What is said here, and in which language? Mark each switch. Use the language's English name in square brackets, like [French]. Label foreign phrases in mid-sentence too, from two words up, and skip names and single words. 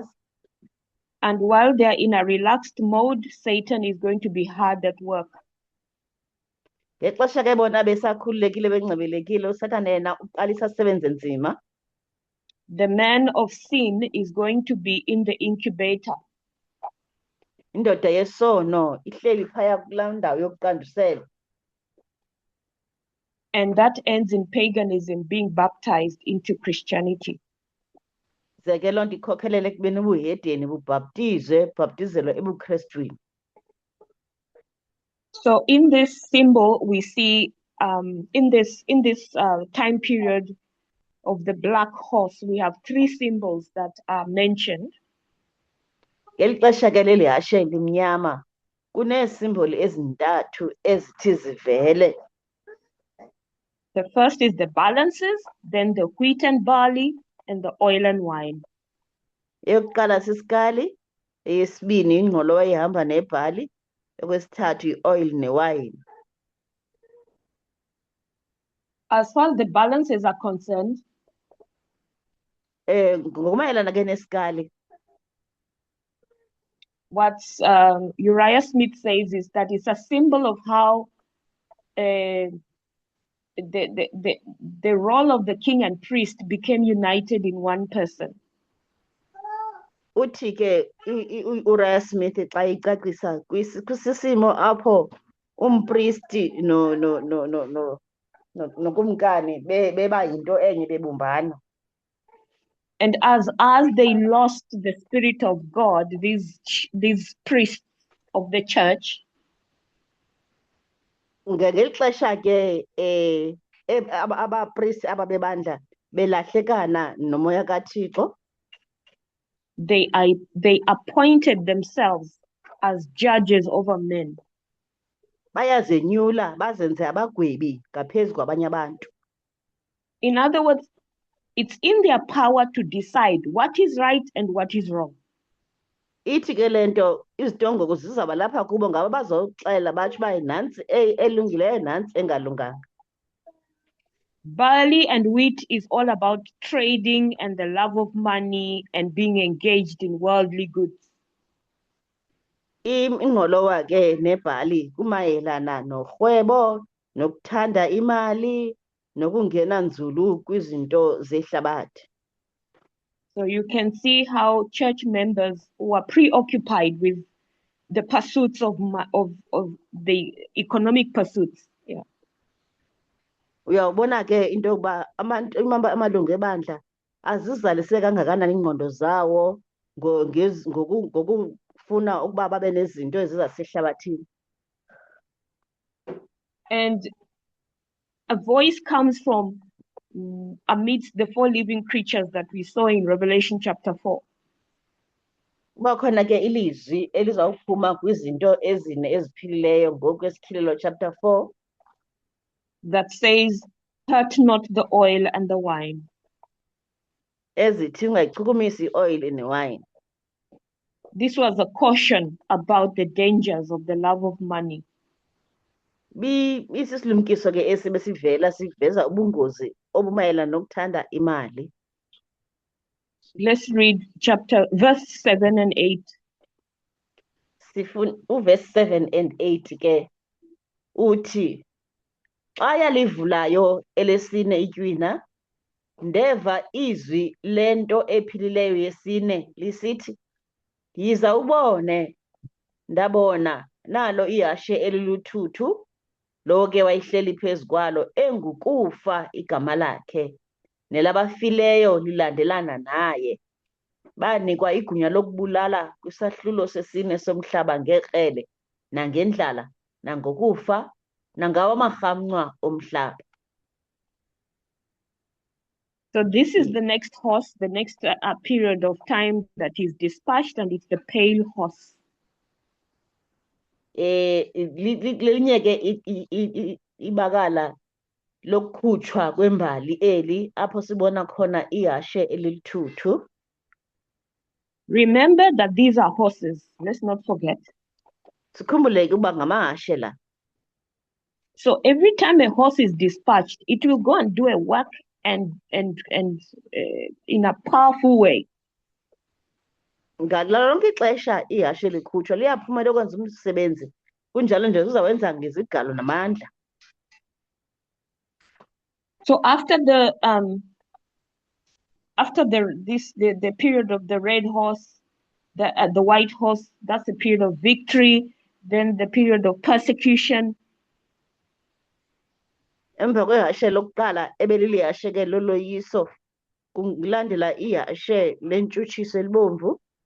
[English] And while they're in a relaxed mode, Satan is going to be hard at work. [Xhosa] Ngexesha ke bona besakhululekile bengcebelekile, uSathane yena uqalisa asebenze nzima. [English] The man of sin is going to be in the incubator. [Xhosa] Indoda yesono ihleli phaya kulaa ndawo yokuqandusela. [English] And that ends in paganism being baptized into Christianity. [Xhosa] Ze ke loo nto ikhokhelele ekubeni ubuhedeni bubhabtizelwe ebuKrestwini. [English] So in this symbol, we see in this time period of the black horse, we have three symbols that are mentioned. [Xhosa] Ngeli xesha ke leli hashe limnyama kuneesimboli ezintathu ezithi zivele. [English] The first is the balances, then the wheat and barley, and the oil and wine. [Xhosa] Eyokuqala sisikali, eyesibini ingqolowa ehamba nebhali, okwesithathu i-oil newayini. [English] As far as the balances are concerned, [Xhosa] Ngokumayelana ke nesikali, [English] what Uriah Smith says is that it's a symbol of how the role of the king and priest became united in one person. [Xhosa] uthi ke uRiah Smith xa icacisa kwisisimo apho umpristi nokumkani beba yinto enye bebumbana. [English] And as they lost the spirit of God, these priests of the church, [Xhosa] ngeli xesha ke abapristi ababebandla belahlekana nomoya kaThixo, [English] they appointed themselves as judges over men. [Xhosa] bayazenyula bazenze abagwebi ngaphezu kwabanye abantu. [English] In other words, it's in their power to decide what is right and what is wrong. [Xhosa] Ithi ke le nto izitongoko zizaba lapha kubo ngabo bazoxela batsho uba nantsi elungileyo nantsi engalunganga. [English] Barley and wheat is all about trading and the love of money and being engaged in worldly goods. [Xhosa] Ingqolowa ke nebhali kumayelana norhwebo, nokuthanda imali, nokungena nzulu kwizinto zehlabathi. [English] So you can see how church members were preoccupied with the pursuits of the economic pursuits. Yeah. [Xhosa] Uyawubona ke into yokuba amalungu ebandla azizalise kangakanani ingqondo zawo ngokufuna ukuba babe nezinto ezizasehlabathini. [English] And a voice comes from amidst the four living creatures that we saw in Revelation chapter 4. [Xhosa] Kuba khona ke ilizwi elizawuphuma kwizinto ezine eziphilileyo ngokweSikhilelo chapter 4 [English] that says, hurt not the oil and the wine. [Xhosa] ezithi ungayichukumisi ioyile newayini. [English] This was a caution about the dangers of the love of money. [Xhosa] Isisilumkiso ke esibe sivela siveza ubungozi obumayelana nokuthanda imali. [English] Let's read verse 7 and 8. Verse 7 and 8 [Xhosa] ke uthi xa yalivulayo elesine itywina ndeva izwi lento ephilileyo yesine lisithi yiza ubone ndabona nalo ihashe eliluthuthu lo ke wayihleli phezu kwalo engukufa igama lakhe nelabafileyo lilandelana naye banikwa igunya lokubulala kwisahlulo sesine somhlaba ngekrele nangendlala nangokufa nangawo amarhamncwa omhlaba. [English] So this is the next horse, the next period of time that is dispatched, and it's the pale horse. [Xhosa] Lelinye ke ibakala lokukhutshwa kwembali eli apho sibona khona ihashe elilithuthu. [English] Remember that these are horses. Let's not forget. [Xhosa] Sikhumbule ukuba ngamahashe la. [English] So every time a horse is dispatched, it will go and do a work and in a powerful way. [Xhosa] Ngalo lonke ixesha ihashe likhutshwa liyaphuma lokwenza umsebenzi kunjalo nje uzawenza ngezigalo namandla. [English] So after the period of the red horse, the white horse, that's the period of victory. Then the period of persecution. [Xhosa] Emva kwehashe lokuqala ebelilihashe ke loloyiso kulandela ihashe lentshutshiso elibomvu.